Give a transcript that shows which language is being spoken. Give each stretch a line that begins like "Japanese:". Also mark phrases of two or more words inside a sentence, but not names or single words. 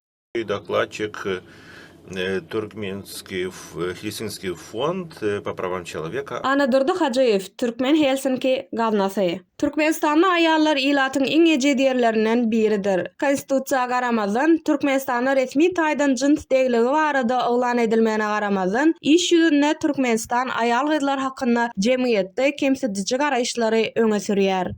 Russian: Докладчик Туркменский Хельсинский фонд по правам человека. А.Хаджиев,
Turkmen: Türkmen Helsinki gawnasy. Türkmenistanda aýallar ilatyň iň ejedýärlerinden biridir. Konstitusiýaga garamazdan Türkmenistanda resmi taýdan jins degligi barada oglan edilmegine garamazdan iş ýüzünde Türkmenistan aýal gyzlar hakynda jemgyýetde kemsedici garaýşlary öňe sürýär.